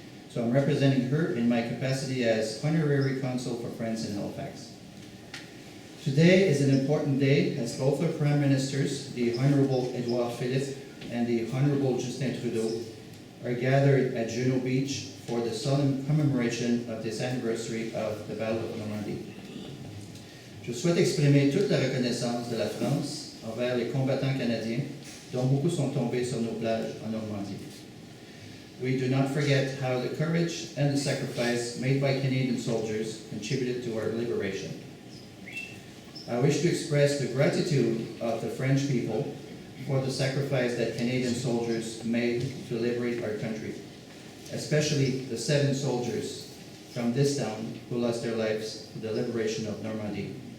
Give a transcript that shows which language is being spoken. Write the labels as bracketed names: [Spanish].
[English] So I'm representing her in my capacity as Honorary Consul for France in Halifax. Today is an important day, as both our Prime Ministers, the Honorable Edouard Philippe and the Honorable Justin Trudeau, are gathered at Juno Beach for the solemn commemoration of this anniversary of the Battle of Normandy. [French] Je souhaite exprimer toute la reconnaissance de la France envers les combattants canadiens, dont beaucoup sont tombés sur nos plages en Normandie. [English] We do not forget how the courage and the sacrifice made by Canadian soldiers contributed to our liberation. I wish to express the gratitude of the French people for the sacrifice that Canadian soldiers made to liberate our country, especially the 7 soldiers from this town who lost their lives for the liberation of Normandy.